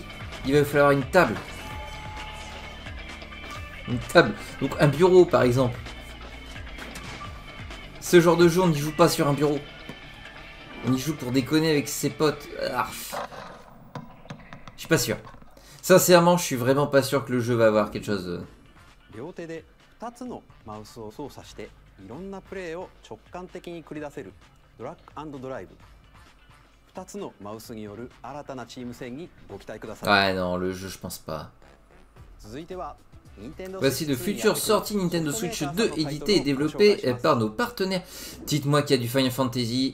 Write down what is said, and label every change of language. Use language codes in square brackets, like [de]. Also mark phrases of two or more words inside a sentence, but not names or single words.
[fr] Il va falloir une table. Une table. Donc un bureau par exemple. Ce genre de jeu, on n'y joue pas sur un bureau. On y joue pour déconner avec ses potes. Ah. Je suis pas sûr. Sincèrement, je suis vraiment pas sûr que le jeu va avoir quelque chose de... [ja] 両手で2つのマウスを操作していろんなプレーを直感的に繰り出せるドラッグ&ドライブ。2つのマウスによる新たなチーム戦にご期待ください。 [fr] Ouais, non, le jeu, je pense pas. [ja] 続いては [fr] Voici de futures sorties Nintendo Switch 2 éditées et développées par nos partenaires. Dites-moi qu'il y a du Final Fantasy.